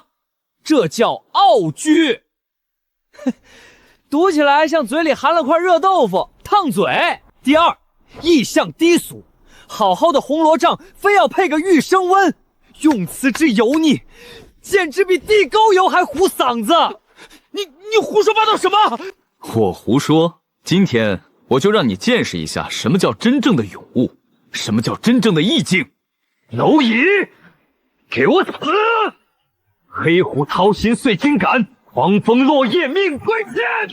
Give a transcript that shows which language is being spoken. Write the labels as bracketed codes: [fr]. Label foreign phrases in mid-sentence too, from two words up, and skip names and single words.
[zh] 這叫傲句。讀起來像嘴裡含了塊熱豆腐，燙嘴。第二，意象低俗。好好的紅羅帳，非要配個玉生溫，用詞之油膩，簡直比地溝油還糊嗓子。你胡說八道什麼？我胡說？今天我就讓你見識一下什麼叫真正的勇悟，什麼叫真正的意境。螻蟻，給我死！黑虎掏心碎筋肝，狂風落葉命歸天。